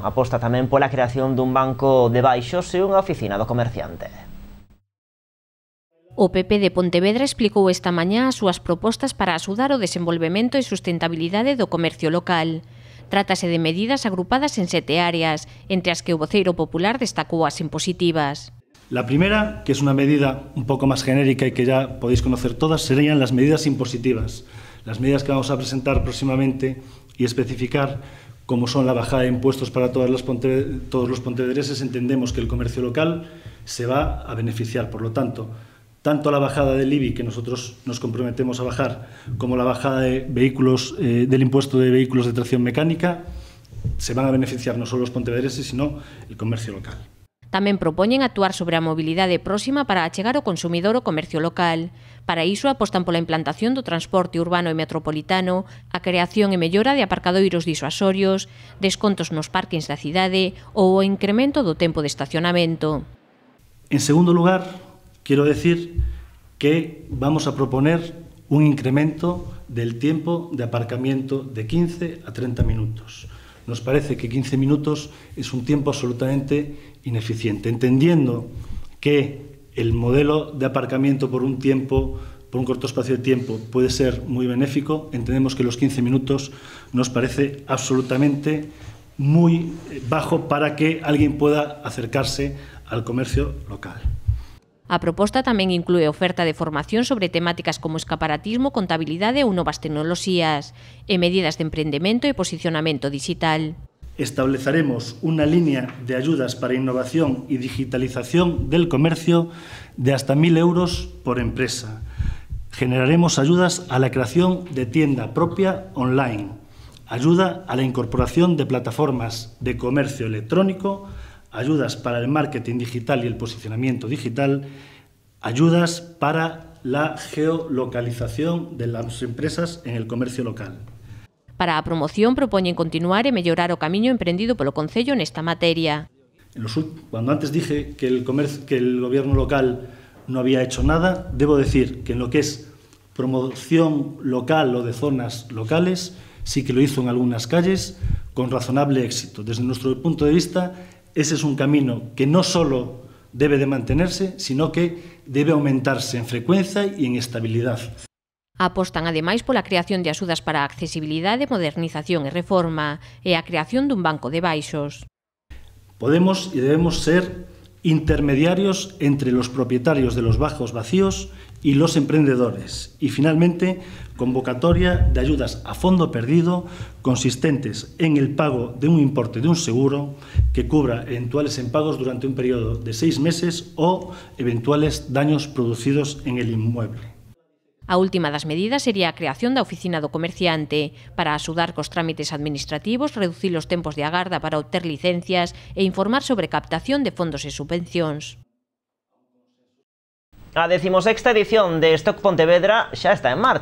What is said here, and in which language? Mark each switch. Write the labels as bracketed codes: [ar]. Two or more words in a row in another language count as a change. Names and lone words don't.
[gl] Aposta tamén pola creación dun banco de baixos e unha oficina do comerciante. O PP de Pontevedra explicou esta mañá as súas propostas para axudar o desenvolvemento e sustentabilidade do comercio local. Trátase de medidas agrupadas en 7 áreas, entre as que o voceiro popular destacou as impositivas. [es] La primera, que es una medida un poco más genérica y que ya podéis conocer todas, serían las medidas impositivas. Las medidas que vamos a presentar próximamente y especificar, como son la bajada de impuestos para todos los pontevedreses, entendemos que el comercio local se va a beneficiar. Por lo tanto la bajada del IBI, que nosotros nos comprometemos a bajar, como la bajada de vehículos, del impuesto de vehículos de tracción mecánica, se van a beneficiar [gl] non só os pontevedreses, [es] sino el comercio local. [gl] Tamén propoñen actuar sobre a mobilidade próxima para achegar ao consumidor o comercio local. Para iso apostan pola implantación do transporte urbano e metropolitano, a creación e mellora de aparcadoiros disuasorios, descontos nos parkings da cidade ou o incremento do tempo de estacionamento. [es] En segundo lugar, quiero decir que vamos a proponer un incremento del tiempo de aparcamiento de 15 a 30 minutos. Nos parece que 15 minutos es un tiempo absolutamente ineficiente, entendiendo que el modelo de aparcamiento por un corto espacio de tiempo puede ser muy benéfico. Entendemos que los 15 minutos nos parece absolutamente muy bajo para que alguien pueda acercarse al comercio local. [gl] A proposta tamén inclúe oferta de formación sobre temáticas como escaparatismo, contabilidade ou novas tecnoloxías e medidas de emprendemento e posicionamento digital. [es] Estableceremos una línea de ayudas para innovación y digitalización del comercio de hasta 1.000 euros por empresa. Generaremos ayudas a la creación de tienda propia online, ayuda a la incorporación de plataformas de comercio electrónico, ayudas para el marketing digital y el posicionamiento digital, ayudas para la geolocalización de las empresas en el comercio local. [gl] Para a promoción propoñen continuar e mellorar o camiño emprendido polo Concello nesta materia. [es] Cuando antes dije que el gobierno local no había hecho nada, debo decir que en lo que es promoción local o de zonas locales, sí que lo hizo en algunas calles con razonable éxito. Desde nuestro punto de vista, ese es un camino que no solo debe de mantenerse, sino que debe aumentarse en frecuencia y en estabilidad. [gl] Apostan ademais pola creación de axudas para a accesibilidade, modernización e reforma e a creación dun banco de baixos. [es] Podemos y debemos ser intermediarios entre los propietarios de los bajos vacíos y los emprendedores. Y finalmente, convocatoria de ayudas a fondo perdido consistentes en el pago de un importe de un seguro que cubra eventuales impagos durante un periodo de 6 meses o eventuales daños producidos en el inmueble. [gl] A última das medidas sería a creación da Oficina do Comerciante para axudar cos trámites administrativos, reducir os tempos de agarda para obter licencias e informar sobre captación de fondos e subvencións. A 16ª edición de Stock Pontevedra xa está en marcha.